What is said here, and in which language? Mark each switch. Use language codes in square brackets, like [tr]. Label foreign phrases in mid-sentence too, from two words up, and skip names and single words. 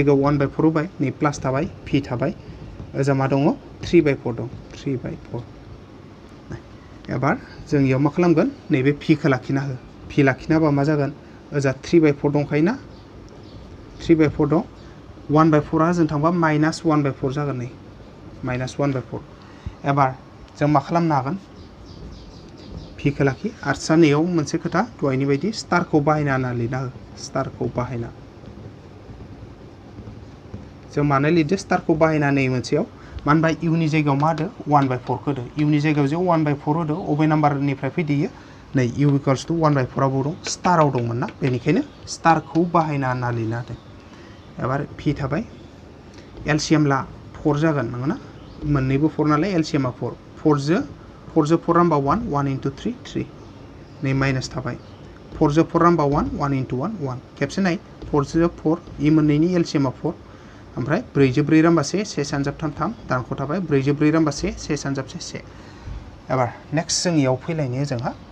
[brx] जायगायाव 1 by 4 होबाय नै प्लास थाबाय p थाबाय ओजा मा दङ 3 by 4 दं 3 by 4 एबार जों याव मा खालामगोन नैबे p खौ लाखिना हो p लाखिनाबा मा जागोन ओजा 3 by 4 दंखायोना 3 by 4 दं 1 by 4 आ जों थांबा माइनास 1 by 4 जागोन नै माइनास 1 by 4 एबार जों मा खालामनो हागोन p खौ लाखि आरो सानैयाव मोनसे खोथा दहायनि बायदि स्टारखौ बाहायना होना लिरना हो स्टारखौ बाहायना जों मानो लिरदो स्टारखौ बाहायना नै मोनसेयाव मानो होनबा u नि जायगायाव मा होदो 1 by 4 खौ होदो u नि जायगायाव जे 1 by 4 होदो अबे नाम्बारनिफ्राय फैदो नै u [en] equals to [brx] 1 by 4 आबो दं स्टाराव दंमोन ना बेनिखायनो स्टारखौ बाहायना होना लिरना होदो एबार p थाबाय एलसीएम ला 4 जागोन नंगौना मोननैबो 4 नालाय एलसीएम आ 4 जो 4 रामबा 1 into 3 3 नै माइनास थाबाय 4 जो 4 रामबा 1 into 1 खेबसे नाय 4 जो 4 इ मोननैनि एलसीएम आ 4 ओमफ्राय 4 जो 4 रामबा 1 सानजाब 3 दानख' थाबाय 4 जो 4 रामबा 1 सानजाब 1 एबार नेक्स्ट जों इयाव फैलायनो जोंहा